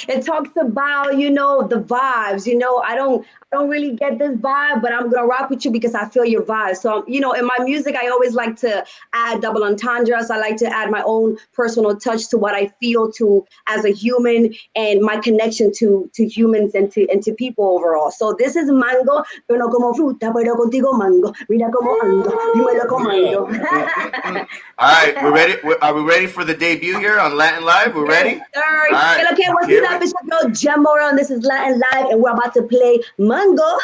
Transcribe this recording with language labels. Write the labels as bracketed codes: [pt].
[en] It talks about the vibes. I don't really get this vibe, but I'm gonna rock with you because I feel your vibe. So in my music, I always like to add double entendres. I like to add my own personal touch to what I feel as a human and my connection to humans and to people overall. So this is Mango. [es] Yo no como fruta, pero contigo mango. Mira cómo ando, dímelo comando. [en] All right, we're ready. Are we ready for the debut here on Latin Live? We're ready? All right. Okay, what's up? It's your girl Jenn Morel, and this is Latin Live, and we're about to play Mango.